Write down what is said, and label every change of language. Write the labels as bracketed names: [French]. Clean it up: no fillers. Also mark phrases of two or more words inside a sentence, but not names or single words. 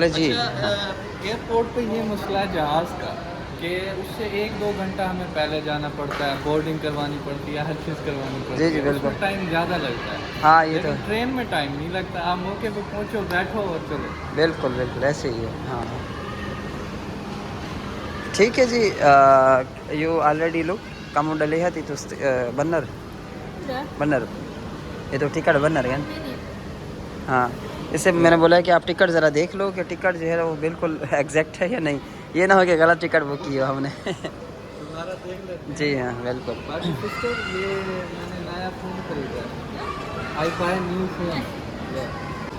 [Hindi] एयरपोर्ट पे ये मसला है जहाज़ का कि उससे 1-2 घंटा हमें पहले जाना पड़ता है, बोर्डिंग करवानी पड़ती है, हर चीज़ करवानी पड़ती है। जी बिल्कुल। उसमें टाइम ज़्यादा लगता है। हाँ ये तो लेकिन ट्रेन में टाइम नहीं लगता, आप मौके पे पहुँचो, बैठो और चलो। बिल्कुल बिल्कुल ऐसे ही है। हाँ ठीक है जी। [English] you already look [Indonesian] kamu udah lihat itu bener Udah. bener itu टिकट bener kan? [Hindi] हाँ इससे मैंने बोला है कि आप टिकट ज़रा देख लो कि टिकट जो है वो बिल्कुल एग्जैक्ट है या नहीं, ये ना हो कि गलत टिकट बुक की हो हमने। तुम्हारा देख लेते हैं। जी हाँ बिल्कुल। बाकी सिस्टर, ये मैंने नया फ़ोन खरीदा है, [English] I buy new phone.